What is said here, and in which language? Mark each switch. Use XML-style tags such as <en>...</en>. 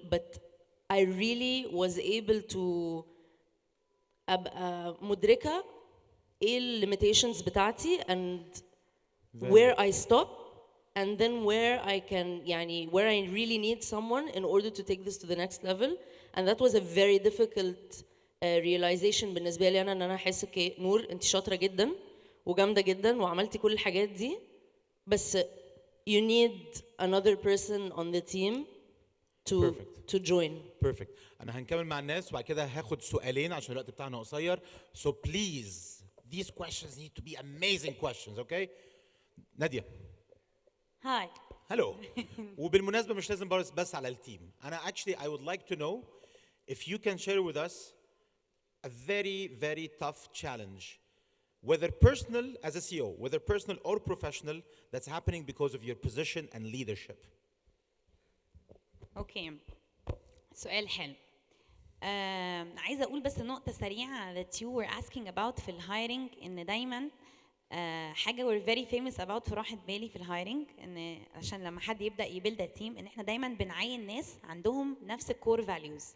<en>But I really was able to</en> <ar>أبقى مدركة ايه ال</ar> <en>limitations</en> <ar>بتاعتي</ar> <en>and where I stop and then where I can يعني where I really need someone in order to take this to the next level. And that was a very difficult realization</en> <ar>بالنسبة لي أنا إن أنا أحس نور أنت شاطرة جدا وجامدة جدا وعملتي كل الحاجات دي بس</ar> <en>you need another person on the team to join.</en> <ar>Perfect. أنا هنكمل مع الناس وبعد كده هاخد سؤالين عشان الوقت بتاعنا قصير.</ar> <en>So please, these questions need to be amazing questions, okay? Nadia. Hi.</en> <ar>Hello. وبالمناسبة مش لازم بس على التيم.</ar> <en>أنا actually I would like to know if you can share with us a very, very tough challenge, whether personal as a CEO, whether personal or professional, that's happening because of your position and leadership.</en> <ar>اوكي سؤال حلو. عايزه اقول بس نقطه سريعه</ar> <en>that you were asking about</en> <ar>في الهايرنج ان دايما حاجه</ar> <en>we're very famous about</en> <ar>في راحه بالي في الهايرنج ان عشان لما حد يبدا يبيلد تيم ان احنا دايما بنعين ناس عندهم نفس الكور فاليوز.</ar>